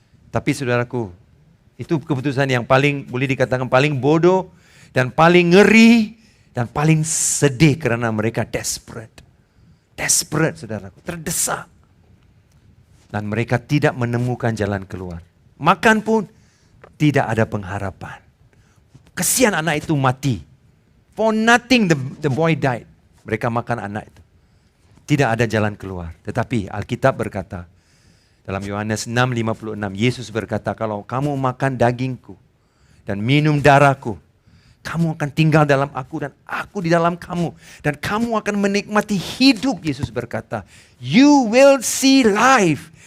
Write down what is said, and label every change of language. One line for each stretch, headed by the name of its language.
Malay: Tapi saudaraku, itu keputusan yang paling boleh dikatakan paling bodoh dan paling ngeri dan paling sedih karena mereka desperate. Desperate, saudaraku, terdesak. Dan mereka tidak menemukan jalan keluar. Makan pun tidak ada pengharapan. Kesian anak itu mati.
English: For nothing the boy died.
Malay: Mereka makan anak itu. Tidak ada jalan keluar. Tetapi Alkitab berkata, dalam Yohanes 6:56, Yesus berkata, kalau kamu makan dagingku dan minum darahku, kamu akan tinggal dalam aku dan aku di dalam kamu. Dan kamu akan menikmati hidup, Yesus berkata.
English: You will see life.